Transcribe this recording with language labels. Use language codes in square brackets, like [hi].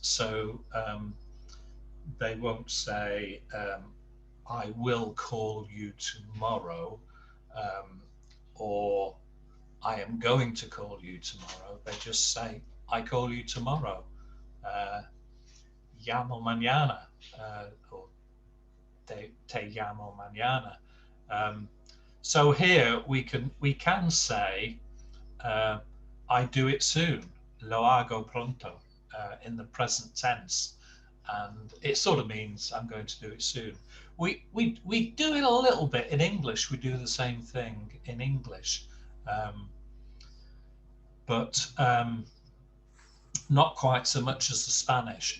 [en] So they won't say, I will call you tomorrow, or I am going to call you tomorrow. They just say, I call you tomorrow. [es] Llamo mañana, [en] or [es] te llamo mañana. [en] So here we can say, I do it soon, [es] lo hago pronto, [en] in the present tense, and it sort of means I'm going to do it soon. We do it a little bit in English. We do the same thing in English, but not quite so much as the Spanish.